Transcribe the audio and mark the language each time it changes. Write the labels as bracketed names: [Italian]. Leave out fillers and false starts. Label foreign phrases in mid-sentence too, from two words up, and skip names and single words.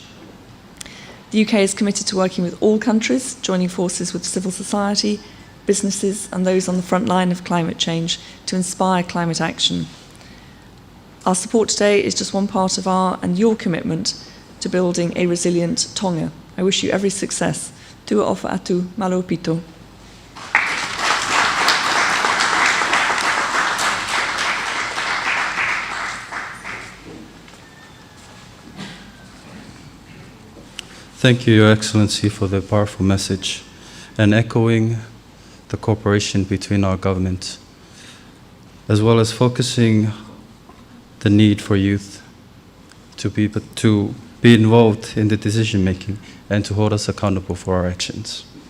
[English] The UK is committed to working with all countries, joining forces with civil society, businesses and those on the front line of climate change to inspire climate action. Our support today is just one part of our and your commitment to building a resilient Tonga. I wish you every success. [Tongan] Tua ofa atu, malo pito. [English] Thank you, Your Excellency, for the powerful message and echoing the cooperation between our governments, as well as focusing the need for youth to be involved in the decision making and to hold us accountable for our actions.